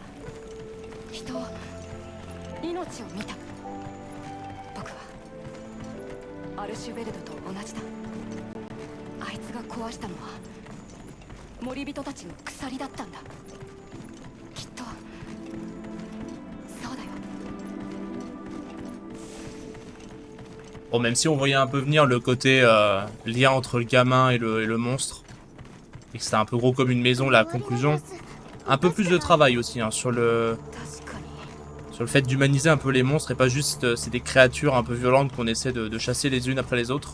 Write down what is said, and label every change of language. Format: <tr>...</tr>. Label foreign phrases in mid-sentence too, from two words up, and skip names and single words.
<ja>人を、命を見た。僕はアルシュベルドと同じだ。あいつが壊したのは森人たちの鎖だったんだ。きっとそうだよ。</ja> <fr>Bon, même si on voyait un peu venir le côté lien entre le gamin et le monstre, et que c'était un peu gros comme une maison, la conclusion, un peu plus de travail aussi hein, sur le fait d'humaniser un peu les monstres et pas juste c'est des créatures un peu violentes qu'on essaie de chasser les unes après les autres.</fr>